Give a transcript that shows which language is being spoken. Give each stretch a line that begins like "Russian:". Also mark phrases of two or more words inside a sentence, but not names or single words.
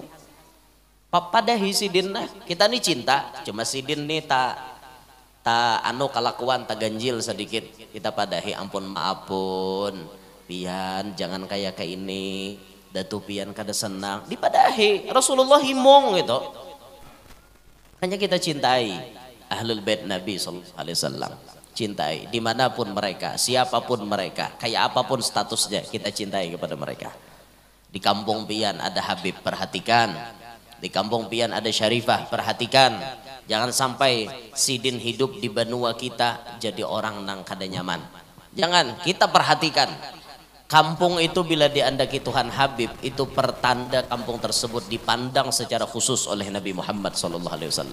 Banjar: Padahi Sidin lah. Kita nih cinta, cuma Sidin nih tak anu kelakuan tak ganjil sedikit, kita padahi, ampun maafun pian jangan kayak ini, datu pian kada senang, dipadahi. Rasulullah himong gitu.
Indonesian: Hanya kita cintai Ahlul Bait Nabi SAW, cintai dimanapun mereka, siapapun mereka, kayak apapun statusnya, kita cintai kepada mereka. Di kampung pian ada Habib, perhatikan. Di kampung pian ada Syarifah, perhatikan. Jangan sampai Sidin hidup di benua kita jadi orang nang kada nyaman. Jangan, kita perhatikan. Kampung itu bila diandaki Tuhan Habib, itu pertanda kampung tersebut dipandang secara khusus oleh Nabi Muhammad SAW.